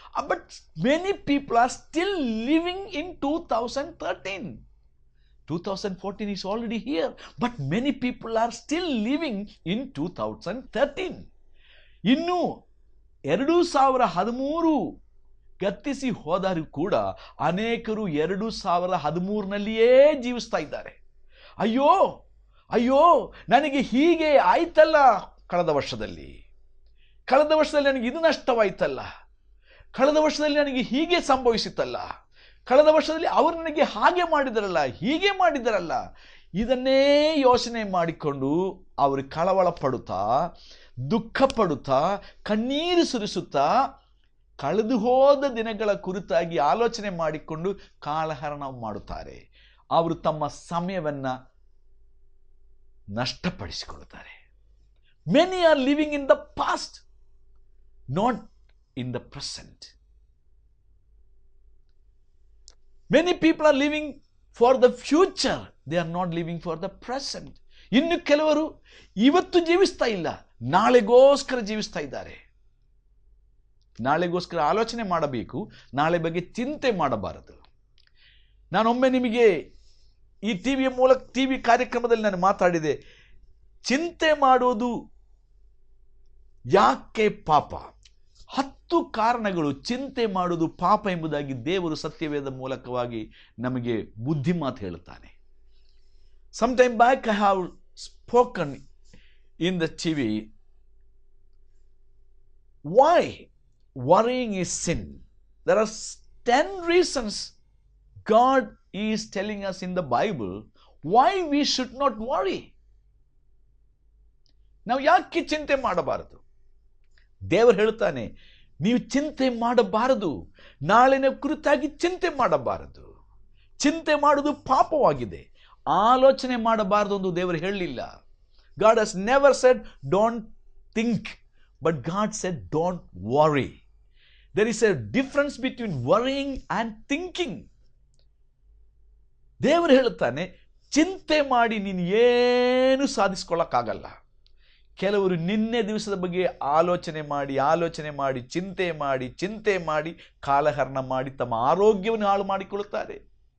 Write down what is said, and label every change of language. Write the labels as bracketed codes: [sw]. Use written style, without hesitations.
[en] But many people are still living in 2013. 2014 is already here. But many people are still living in 2013. [kn] ಇನ್ನು 2013 ಗತಿಸಿ ಹೋದರೂ ಕೂಡ ಅನೇಕರು 2013ನಲ್ಲಿಯೇ ಜೀವಿಸ್ತಾ ಇದ್ದಾರೆ. ಅಯ್ಯೋ ಅಯ್ಯೋ, ನನಗೆ ಹೀಗೆ ಆಯ್ತಲ್ಲ, ಕಳೆದ ವರ್ಷದಲ್ಲಿ ನನಗೆ ಇದು ನಷ್ಟವಾಯ್ತಲ್ಲ, ಕಳೆದ ವರ್ಷದಲ್ಲಿ ನನಗೆ ಹೀಗೆ ಸಂಭವಿಸಿತಲ್ಲ, ಕಳೆದ ವರ್ಷದಲ್ಲಿ ಅವರು ನನಗೆ ಹಾಗೆ ಮಾಡಿದರಲ್ಲ, ಹೀಗೆ ಮಾಡಿದರಲ್ಲ. ಇದನ್ನೇ ಯೋಚನೆ ಮಾಡಿಕೊಂಡು ಅವರು ಕಳವಳ ಪಡುತ್ತಾ, ದುಃಖ ಪಡುತ್ತಾ, ಕಣ್ಣೀರು ಸುರಿಸುತ್ತಾ, ಕಳೆದು ಹೋದ ದಿನಗಳ ಕುರಿತಾಗಿ ಆಲೋಚನೆ ಮಾಡಿಕೊಂಡು ಕಾಲಹರಣ ಮಾಡುತ್ತಾರೆ. ಅವರು ತಮ್ಮ ಸಮಯವನ್ನು ನಷ್ಟಪಡಿಸಿಕೊಳ್ಳುತ್ತಾರೆ. [en] Many are living in the past, not in the present. Many people are living for the future. They are not living for the present. [kn] ಇನ್ನು ಕೆಲವರು ಇವತ್ತು ಜೀವಿಸ್ತಾ ಇಲ್ಲ, ನಾಳೆಗೋಸ್ಕರ ಜೀವಿಸ್ತಾ ಇದ್ದಾರೆ. ನಾಳೆಗೋಸ್ಕರ ಆಲೋಚನೆ ಮಾಡಬೇಕು, ನಾಳೆ ಬಗ್ಗೆ ಚಿಂತೆ ಮಾಡಬಾರದು. ನಾನೊಮ್ಮೆ ನಿಮಗೆ ಈ ಟಿವಿ ಕಾರ್ಯಕ್ರಮದಲ್ಲಿ ನಾನು ಮಾತಾಡಿದೆ. ಚಿಂತೆ ಮಾಡೋದು ಯಾಕೆ ಪಾಪ? 10 ಕಾರಣಗಳು ಚಿಂತೆ ಮಾಡುವುದು ಪಾಪ ಎಂಬುದಾಗಿ ದೇವರು ಸತ್ಯವೇದ ಮೂಲಕವಾಗಿ ನಮಗೆ ಬುದ್ಧಿ ಮಾತು ಹೇಳುತ್ತಾನೆ. [en] Some time back I have spoken in the TV why worrying is sin. There are 10 reasons God is telling us in the Bible why we should not worry. [kn] ನಾವು ಯಾಕೆ ಚಿಂತೆ ಮಾಡಬಾರದು? ದೇವರು ಹೇಳ್ತಾನೆ, ನೀವು ಚಿಂತೆ ಮಾಡಬಾರದು, ನಾಳಿನ ಕುರಿತಾಗಿ ಚಿಂತೆ ಮಾಡಬಾರದು. ಚಿಂತೆ ಮಾಡುವುದು ಪಾಪವಾಗಿದೆ. ಆಲೋಚನೆ ಮಾಡಬಾರದು ಎಂದು ದೇವರು ಹೇಳಲಿಲ್ಲ. [en] God has never said don't think, but God said don't worry. There is a difference between worrying and thinking. [kn] ದೇವರು ಹೇಳುತ್ತಾನೆ, ಚಿಂತೆ ಮಾಡಿ ನೀನು ಏನು ಸಾಧಿಸಿಕೊಳ್ಳಕ್ಕಾಗಲ್ಲ. ಕೆಲವರು ನಿನ್ನೆ ದಿವಸದ ಬಗ್ಗೆ ಆಲೋಚನೆ ಮಾಡಿ ಚಿಂತೆ ಮಾಡಿ ಕಾಲಹರಣ ಮಾಡಿ ತಮ್ಮ ಆರೋಗ್ಯವನ್ನು ಹಾಳು ಮಾಡಿಕೊಳ್ಳುತ್ತಾರೆ.